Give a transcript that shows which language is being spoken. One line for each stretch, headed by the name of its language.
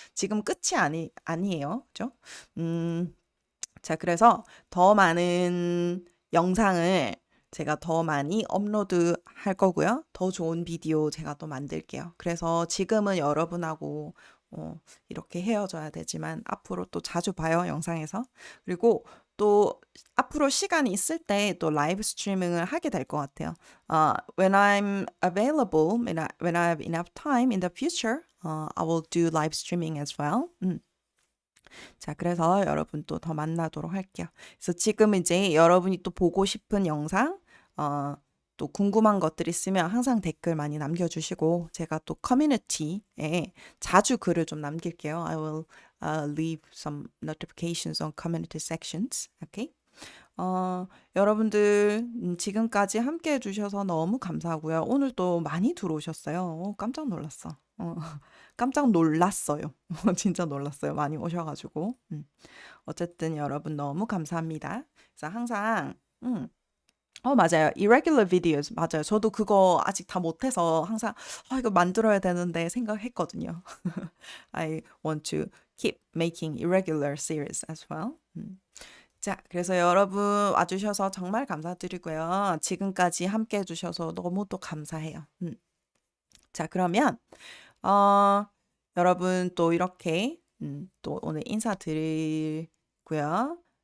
Korean: 지금 끝이 아니에요. 그죠? 자, 그래서 더 많은 영상을 제가 더 많이 업로드 할 거고요. 더 좋은 비디오 제가 또 만들게요. 그래서 지금은 여러분하고 이렇게 헤어져야 되지만 앞으로 또 자주 봐요, 영상에서. 그리고 또 앞으로 시간이 있을 때 또 라이브 스트리밍을 하게 될 것 같아요.
English: When I'm available, when I have enough time in the future, I will do live streaming as well.
Korean: 자, 그래서 여러분 또 더 만나도록 할게요. 그래서 지금 이제 여러분이 또 보고 싶은 영상, 또 궁금한 것들 있으면 항상 댓글 많이 남겨주시고 제가 또 커뮤니티에 자주 글을 좀 남길게요.
English: I will leave some notifications on community sections. Okay?
Korean: 여러분들 지금까지 함께 해주셔서 너무 감사하고요. 오늘 또 많이 들어오셨어요. 깜짝 놀랐어. 깜짝 놀랐어요. 진짜 놀랐어요. 많이 오셔가지고. 어쨌든 여러분 너무 감사합니다. 그래서 항상 맞아요.
English: irregular videos.
Korean: 맞아요. 저도 그거 아직 다 못해서 항상 이거 만들어야 되는데 생각했거든요.
English: I want to keep making irregular series as well.
Korean: 자, 그래서 여러분 와주셔서 정말 감사드리고요. 지금까지 함께 해주셔서 너무 또 감사해요. 자, 그러면 여러분 또 이렇게 또 오늘 인사드리고요.